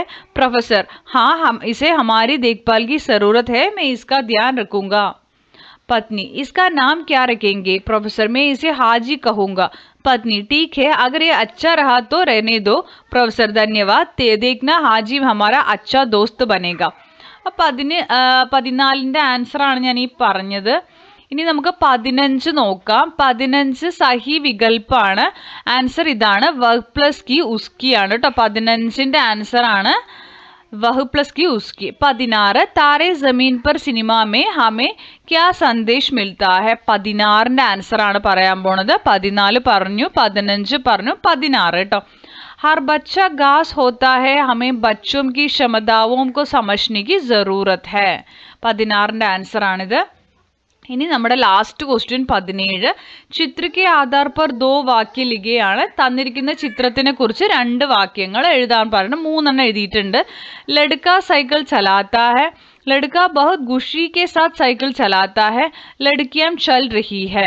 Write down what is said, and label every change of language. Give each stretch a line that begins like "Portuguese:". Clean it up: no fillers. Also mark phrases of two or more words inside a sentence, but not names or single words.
Hindi: प्रोफेसर, हाँ, हम इसे हमारी देखभाल की ज़रूरत है, मैं इसका ध्यान रखूँगा. पत्नी, इसका नाम क्या रखेंगे? प्रोफेसर, मैं इसे हाजी कहूँगा. पत्नी, ठीक है, अगर ये अच्छा रहा तो रहने दो. प्रोफेसर, धन्यवाद, देखना हाजी हमारा अच्छा दोस्त बनेगा.
Malayalam: അപ്പം 14ൻ്റെ ആൻസറാണ് ഞാൻ ഈ പറഞ്ഞത്. ഇനി നമുക്ക് 15 നോക്കാം. 15
Hindi: सही विकल्प.
Malayalam: ആൻസർ ഇതാണ്.
Hindi: वह प्लस की उसकी
Malayalam: ആണ് കേട്ടോ. 15ൻ്റെ ആൻസറാണ്
Hindi: वह प्लस की उसकी. 16 तारे जमीन पर सिनेमा में हमें क्या संदेश मिलता है?
Malayalam: 16ൻ്റെ ആൻസറാണ് പറയാൻ പോണത്. 14 പറഞ്ഞു, 15 പറഞ്ഞു, 16 കേട്ടോ.
Hindi: हर बच्चा घास होता है, हमें बच्चों की क्षमताओं को समझने की ज़रूरत है.
Malayalam: 16ൻ്റെ ആൻസറാണിത്. ഇനി നമ്മുടെ
English: last question
Malayalam: 17.
Hindi: चित्र के आधार पर 2 वाक्य लिखा.
Malayalam: തന്നിരിക്കുന്ന ചിത്രത്തിനെ കുറിച്ച് 2 വാക്യങ്ങൾ എഴുതാൻ പറഞ്ഞു. 3 എഴുതിയിട്ടുണ്ട്.
Hindi: लड़का साइकिल चलाता है, लड़का बहुत खुशी के साथ साइकिल चलाता है, लड़कियाँ चल रही है.